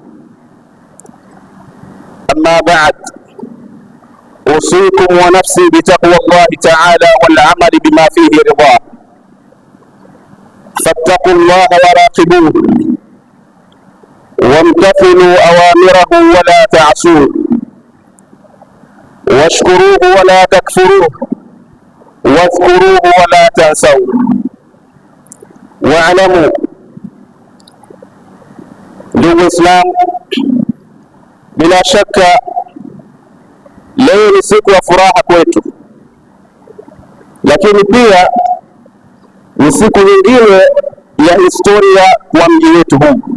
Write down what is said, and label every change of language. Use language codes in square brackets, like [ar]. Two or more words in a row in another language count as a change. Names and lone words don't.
[ar] أما بعد، أوصيكم ونفسي بتقوى الله تعالى والعمل بما فيه رضاه، فاتقوا الله وراقبوه، وامتثلوا أوامره ولا تعصوه، واشكروه ولا تكفروه، واذكروه ولا تنسوه. [sw] واعلموا ndugu Islam, bila shaka leo ni siku ya furaha kwetu, lakini pia ni siku nyingine ya historia wa mji wetu huu,